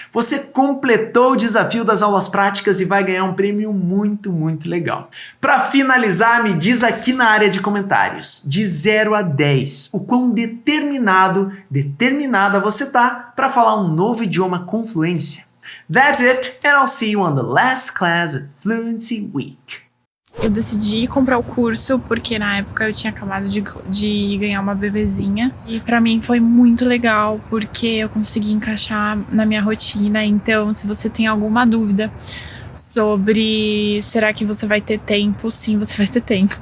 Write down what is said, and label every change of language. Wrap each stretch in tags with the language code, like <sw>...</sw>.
<pt>Você completou o desafio das aulas práticas e vai ganhar um prêmio muito, muito legal. Para finalizar, me diz aqui na área de comentários, de 0 a 10, o quão determinada você tá para falar um novo idioma com fluência.</pt> <en>That's it, and I'll see you on the last class of Fluency Week.</en> <pt>Eu decidi comprar o curso porque na época eu tinha acabado de ganhar uma bebezinha. E pra mim foi muito legal porque eu consegui encaixar na minha rotina. Então, se você tem alguma dúvida sobre será que você vai ter tempo, sim, você vai ter tempo.</pt>